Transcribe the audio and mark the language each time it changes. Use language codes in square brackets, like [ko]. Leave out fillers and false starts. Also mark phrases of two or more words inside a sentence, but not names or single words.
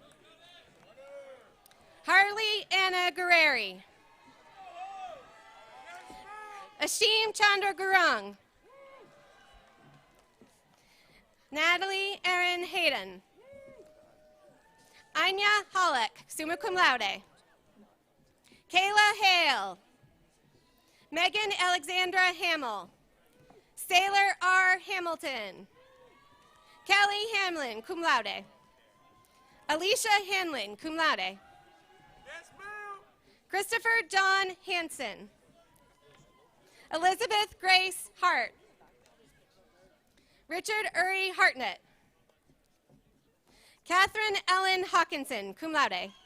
[en] Harley Anna Guerreri. Ashim Chandra Gurung. Natalie Erin Hayden. Anya Hollick, [la] summa cum laude. [en] Kayla Hale. Megan Alexandra Hamill. Sailor R. Hamilton. Kelly Hamlin, [la] cum laude. [en] Alicia Hanlon, [la] cum laude. [en] Yes, ma'am. Christopher John Hansen. Elizabeth Grace Hart. Richard Uri Hartnett. Catherine Ellen Hawkinson, [la] cum laude.